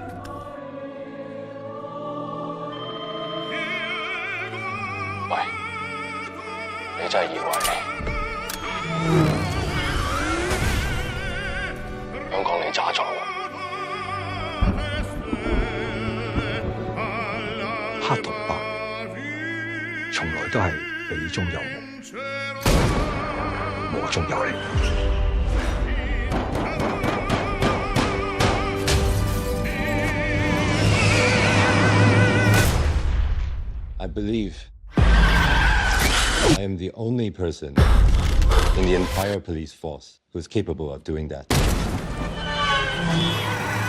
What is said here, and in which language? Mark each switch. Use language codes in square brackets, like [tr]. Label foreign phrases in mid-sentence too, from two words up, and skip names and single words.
[yue] 喂，你真係以為香港你渣咗？黑同白從來都係你中有我，我中有你。 [en] I believe I am the only person in the entire police force who is capable of doing that.